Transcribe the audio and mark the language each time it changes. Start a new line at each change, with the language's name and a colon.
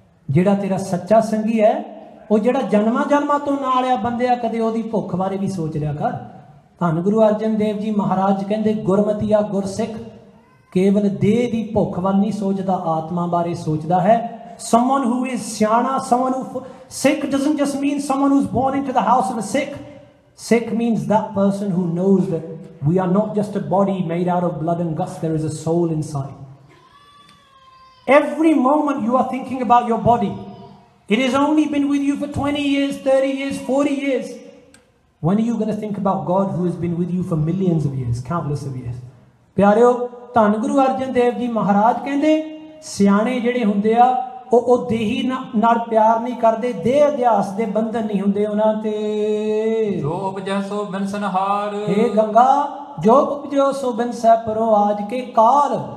Punjabi: ਜਿਹੜਾ ਤੇਰਾ ਸੱਚਾ ਸੰਗੀ ਹੈ, ਉਹ ਜਿਹੜਾ ਜਨਮਾਂ ਤੋਂ ਨਾਲ ਆ ਬੰਦਿਆ, ਕਦੇ ਉਹਦੀ ਭੁੱਖ ਬਾਰੇ ਵੀ ਸੋਚ ਲਿਆ ਕਰ। ਧੰਨ ਗੁਰੂ ਅਰਜਨ ਦੇਵ ਜੀ ਮਹਾਰਾਜ ਕਹਿੰਦੇ, ਗੁਰਮਤੀਆ ਗੁਰਸਿੱਖ ਕੇਵਲ ਦੇਹ ਦੀ ਭੁੱਖ ਵੱਲ ਨਹੀਂ ਸੋਚਦਾ, ਆਤਮਾ ਬਾਰੇ ਸੋਚਦਾ ਹੈ।
English: Someone who is ਸਿਆਣਾ, someone who Sikh doesn't just mean someone who's born into the house of a Sikh. Sikh means that person who knows that we are not just a body made out of blood and guts, there is a soul inside. Every moment you are thinking about your body. It has only been with you for 20 years, 30 years, 40 years. When are you going to think about God who has been with you for millions of years, countless of years?
Punjabi: ਪਿਆਰਿਓ, ਧੰਨ ਗੁਰੂ ਅਰਜਨ ਦੇਵ ਜੀ ਮਹਾਰਾਜ ਕਹਿੰਦੇ, ਸਿਆਣੇ ਜਿਹੜੇ ਹੁੰਦੇ ਆ, ਉਹ ਦੇਹੀ ਨਾਲ ਪਿਆਰ ਨਹੀਂ ਕਰਦੇ, ਦੇਹ ਅਧਿਆਸ ਦੇ ਬੰਧਨ ਨਹੀਂ ਹੁੰਦੇ ਉਹਨਾਂ ਤੇ। ਜੋ ਉਪਜੈ ਸੋ ਬਿਨਸਨਹਾਰ, ਹੇ ਗੰਗਾ ਜੋ ਉਪਜਿਓ ਸੋ ਬਿਨਸੈ ਪਰੋ ਆਜ ਕੇ ਕਾਲ।